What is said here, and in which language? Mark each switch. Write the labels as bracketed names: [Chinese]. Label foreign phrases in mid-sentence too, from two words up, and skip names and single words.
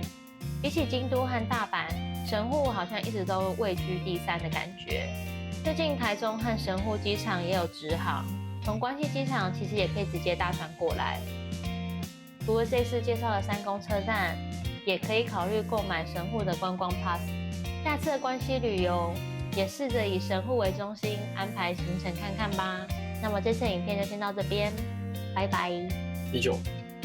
[Chinese] 比起京都和大阪，神戶好像一直都位居第3的感覺。最近台中和神戶機場也有直航，從關西機場其實也可以直接搭船過來。除了這次介紹的三宮車站，也可以考慮購買神戶的觀光 Pass。下次的關西旅遊也試着以神戶為中心安排行程看看吧。那麼這次的影片就先到這邊。拜拜。 19。